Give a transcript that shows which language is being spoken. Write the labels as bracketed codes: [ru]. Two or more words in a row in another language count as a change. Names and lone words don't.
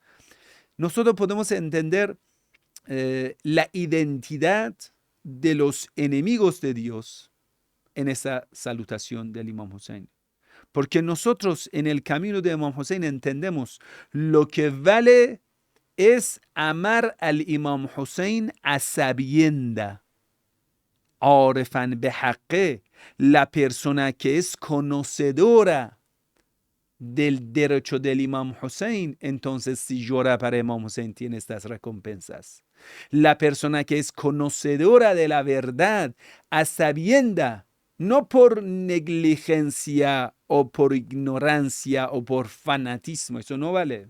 [es] Nosotros podemos entender la identidad de los enemigos de Dios en esa salutación del Imam Hussein. Porque nosotros en el camino de Imam Hussein entendemos lo que vale es amar al Imam Hussein a sabienda. [ar] عارفاً بحقه, [es] la persona que es conocedora del derecho del Imam Hussein, entonces si llora para Imam Hussein tiene estas recompensas. La persona que es conocedora de la verdad a sabienda, no por negligencia o por ignorancia o por fanatismo, eso no vale.